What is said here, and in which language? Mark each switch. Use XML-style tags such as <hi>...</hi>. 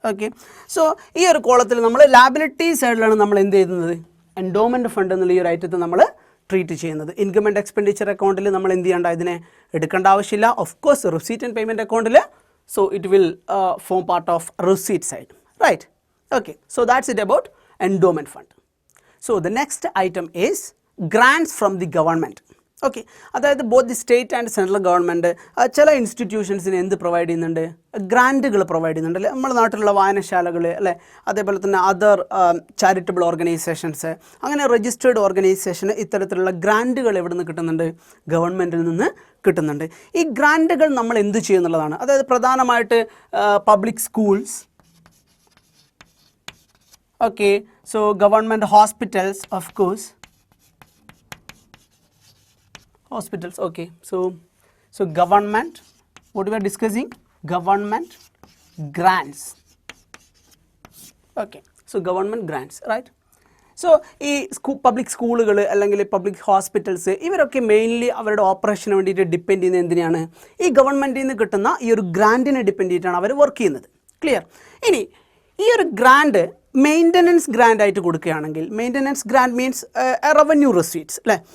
<ml>Okay, so ഈ ഒരു കോളത്തിൽ നമ്മൾ ലാബിലിറ്റീസ് സൈഡിലാണ് നമ്മൾ എന്ത് ചെയ്യുന്നത്? എൻഡോമെൻറ്റ് ഫണ്ട് എന്നുള്ള ഈ ഒരു ഐറ്റത്തെ നമ്മൾ ട്രീറ്റ് ചെയ്യുന്നത്. ഇൻകം ആൻഡ് എക്സ്പെൻഡിച്ചർ അക്കൗണ്ടിൽ നമ്മൾ എന്ത് ചെയ്യേണ്ട, ഇതിനെ എടുക്കേണ്ട ആവശ്യമില്ല.</ml> <en>Of course receipt and payment അക്കൗണ്ടിൽ so it will form part of receipt side. Right? Okay, so that's it about endowment fund. So the next item is grants from the government.</en> <ml>Okay, അതായത് both the state and central government ചില ഇൻസ്റ്റിറ്റ്യൂഷൻസിന് എന്ത് provide ചെയ്യുന്നുണ്ട്? ഗ്രാൻറ്റുകൾ provide ചെയ്യുന്നുണ്ട് അല്ലേ. നമ്മുടെ നാട്ടിലുള്ള വായനശാലകൾ അല്ലേ, അതേപോലെ തന്നെ അതർ ചാരിറ്റബിൾ ഓർഗനൈസേഷൻസ്, അങ്ങനെ രജിസ്റ്റേർഡ് ഓർഗനൈസേഷന് ഇത്തരത്തിലുള്ള ഗ്രാൻറ്റുകൾ എവിടെ നിന്ന് കിട്ടുന്നുണ്ട്? ഗവൺമെൻറ്റിൽ നിന്ന് കിട്ടുന്നുണ്ട്. ഈ ഗ്രാൻറ്റുകൾ നമ്മൾ എന്ത് ചെയ്യുന്നുള്ളതാണ്. അതായത് പ്രധാനമായിട്ട്</ml> <en>Public schools, okay, so government hospitals, of course, hospitals. Okay, so government, what we are discussing, government grants. Okay, so government grants, right?</en> <ml>So ഈ പബ്ലിക് സ്കൂളുകൾ അല്ലെങ്കിൽ പബ്ലിക് ഹോസ്പിറ്റൽസ് ഇവരൊക്കെ മെയിൻലി അവരുടെ ഓപ്പറേഷന് വേണ്ടിയിട്ട് ഡിപ്പെൻഡ് ചെയ്യുന്നത് എന്തിനാണ്? ഈ ഗവൺമെൻറ്റിൽ നിന്ന് കിട്ടുന്ന ഈ ഒരു ഗ്രാൻറ്റിനെ ഡിപ്പെൻഡ് ചെയ്തിട്ടാണ് അവർ വർക്ക് ചെയ്യുന്നത്. ക്ലിയർ? ഇനി ഈ ഒരു ഗ്രാൻഡ് മെയിൻ്റനൻസ് ഗ്രാൻഡ് ആയിട്ട് കൊടുക്കുകയാണെങ്കിൽ, maintenance grand means revenue receipts അല്ലേ.</ml>